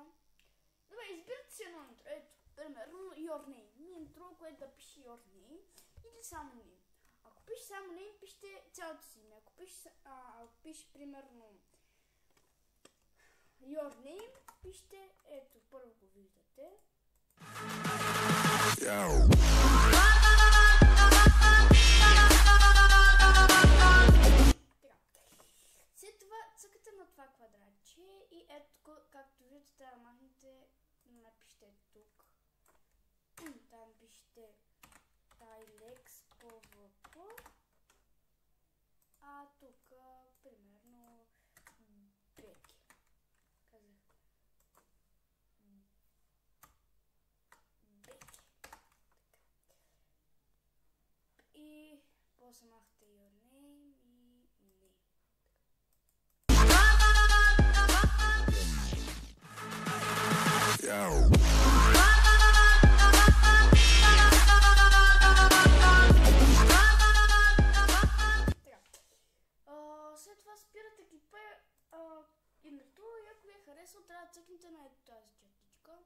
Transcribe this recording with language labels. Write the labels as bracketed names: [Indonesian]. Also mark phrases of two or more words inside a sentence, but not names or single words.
[Bulgarian] Добре, избирате си едно интро. Ето, примерно [English] Your Name. [Bulgarian] Интро, което да пише [English] Your Name [Bulgarian] или само Name. Ако пише само name, пишете цялото си име. Ако пише примерно [English] your name, [Bulgarian] пишете, ето, първо го виждате. След това цъкате на това квадратче и ето, както виждате, трябва да махнете, напишете тук. Там пишете Tilex PvP, а тук, примерно, Беки. Казах Беки. И после махате [English] your name [Bulgarian] и name. След това спирате клипа името и ако ви е харесало, трябва да цъкнете на ето тази чертичка.